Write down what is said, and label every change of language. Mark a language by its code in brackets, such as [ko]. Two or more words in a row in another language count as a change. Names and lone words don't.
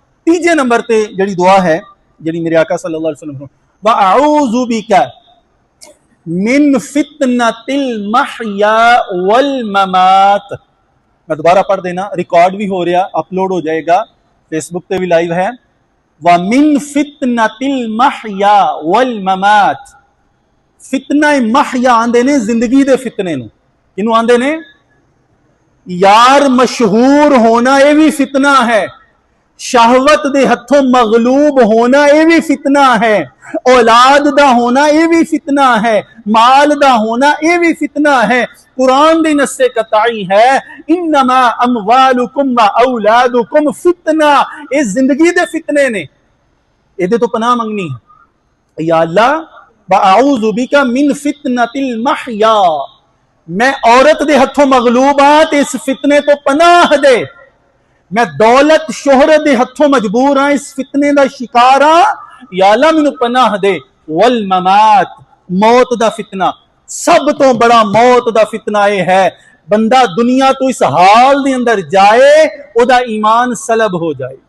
[pa] تیجے نمبر تے جہڑی دعا ہے جہڑی میرے آقا [ar] صلى الله عليه وسلم وأعوذ بك من فتنة المحيا والممات. [pa] میں دوبارہ پڑھ دینا، ریکارڈ بھی ہو رہا، اپلوڈ ہو جائے گا، فیس بک پے بھی لائیو ہے. [ar] ومن فتنة المحيا والممات. [pa] فتنہ محیا آندے نے زندگی دے فتنے نوں، کنوں آندے نے یار مشہور ہونا یہ بھی فتنہ ہے، شہوت دے ہتھوں مغلوب ہونا یہ بھی فتنہ ہے، اولاد دا ہونا یہ بھی فتنہ ہے، مال دا ہونا یہ بھی فتنہ ہے. قرآن دی نصِ قطعی ہے [ar] إنما أموالكم وأولادكم فتنة. [pa] یہ زندگی دے فتنے نے، ایدے توں پناہ منگنی ہے. [ar] يا الله أعوذ بك من فتنة المحيا, [pa] میں عورت دے ہتھوں مغلوبات اس فتنے توں پناہ دے. میں دولت شہرت دے ہتھوں مجبور ہاں، اس فتنے دا شکار ہاں, [ar] يا الله [pa] مینوں پناہ دے. [ar] والممات, [pa] موت دا فتنہ، سب توں بڑا موت دا فتنہ یہ ہے بندہ دنیا توں اس حال دے اندر جائے اودا ایمان سلب ہو جائے.